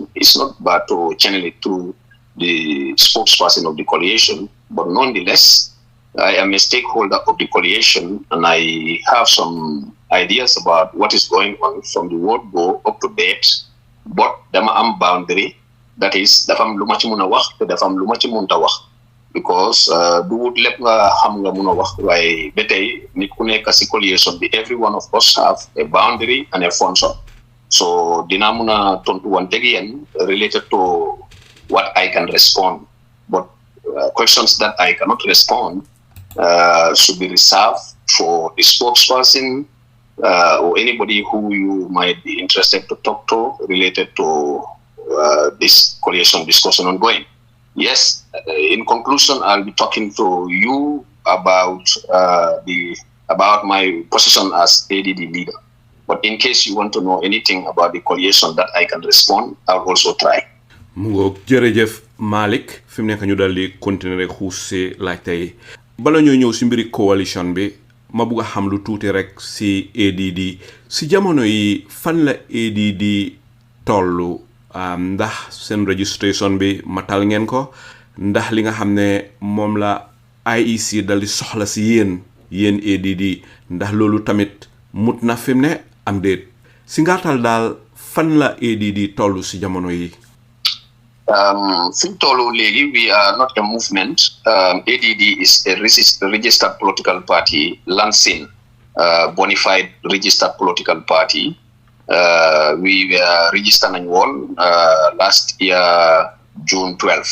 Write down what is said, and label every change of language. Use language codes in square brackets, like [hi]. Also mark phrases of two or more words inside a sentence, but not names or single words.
[en] It's not bad to channel it to the spokesperson of the coalition, but nonetheless, I am a stakeholder of the coalition and I have some ideas about what is going on from the word go up to date, but [wo] dama am [en] boundary, that is, [wo] dafa am lu ma ci mëna wax te dafa am lu ma ci mënta wax. Because du wut lepp nga xam nga mëna wax waaye ba tey nit ku nekk ci coalition bi [en] every one of us have a boundary and a function. So [wo] dina mëna tontu wante ak yéen [en] related to what I can respond, but questions that I cannot respond should be reserved for the spokesperson or anybody who you might be interested to talk to related to this coalition discussion ongoing. Yes, in conclusion, I'll be talking to you about about my position as ADD leader. But in case you want to know anything about the coalition that I can respond, I'll also try. [wo] Mungo jërëjëf Malik fi mu nekk ñu dal di continuer rek xuus si laajte yi bala ñoo ñëw si mbiri coalition bi ma bugg a xam lu tuuti rek si ADD si jamono yi fan la ADD tollu ndax seen registration bi matal ngeen ko ndax li nga xam ne moom la IEC dal di soxla si yéen ADD ndax loolu tamit mut na fi mu ne am déet si ngaatal daal fan la ADD tollu si jamono yi. [en] We are not a movement. ADD is a registered political party, lancing bona fide registered political party. We were registered in one last year, June 12.